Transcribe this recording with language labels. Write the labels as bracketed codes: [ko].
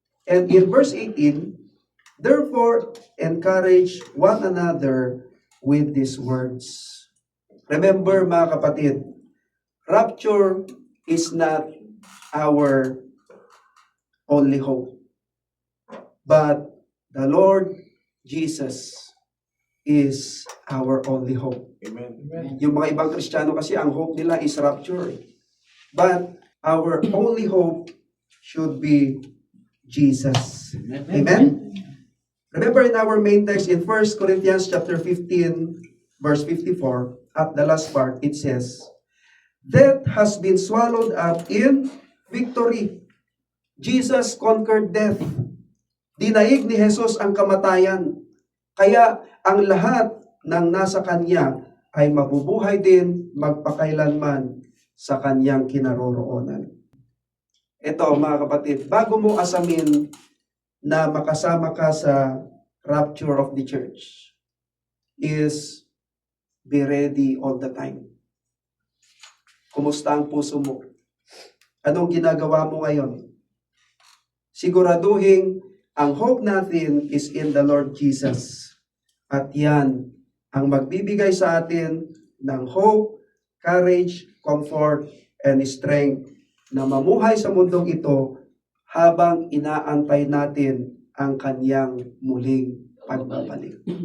[en] And in verse 18, therefore, encourage one another with these words. Remember [tl] mga kapatid, [en] rapture is not our only hope. But the Lord Jesus is our only hope. Amen. [tl] Yung mga ibang Kristiyano kasi ang hope nila is rapture. [en] But our only hope should be Jesus. Amen? Remember in our main text in 1 Corinthians chapter 15, verse 54, at the last part, it says, death has been swallowed up in victory. Jesus conquered death. [tl] Dinaig ni Jesus ang kamatayan. Kaya ang lahat ng nasa Kanya ay mabubuhay din magpakailanman sa Kanyang kinaroroonan. Ito mga kapatid, bago mo asamin na makasama ka sa [en] rapture of the church, is be ready all the time. [tl] Kumusta ang puso mo? Anong ginagawa mo ngayon? Siguraduhin [en] Ang hope natin is in the Lord Jesus. [tl] At yan ang magbibigay sa atin ng [en] hope, courage, comfort, and strength [tl] na mamuhay sa mundong ito habang inaantay natin ang kanyang muling pagbabalik.